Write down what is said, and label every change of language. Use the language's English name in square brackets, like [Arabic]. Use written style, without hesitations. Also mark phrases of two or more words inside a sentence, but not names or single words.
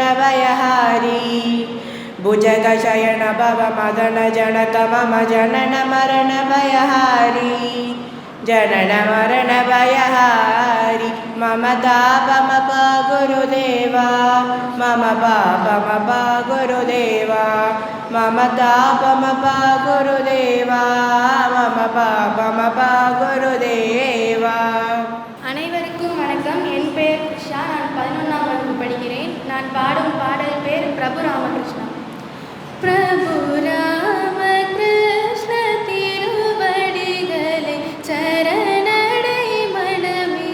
[Sanskrit] भयहारी भुजगशयन भव मदन जनक मम जनन मरण भयहारी जनन मरण भयहारी मम तापमपा गुरुदेवा मम पापमपा गुरुदेवा मम तापमपा गुरुदेवा मम पापमपा गुरुदेवा [Tamil] அனைவருக்கும் வணக்கம். என் பெயர் கிருஷ்ணா. நான் 11ஆம் வகுப்பு படிக்கிறேன். நான் பாடும் பாடல் பேர் பிரபு ராமகிருஷ்ணா. பிரபு ராமகிருஷ்ண திருவடிகளை சரணடை மனமே.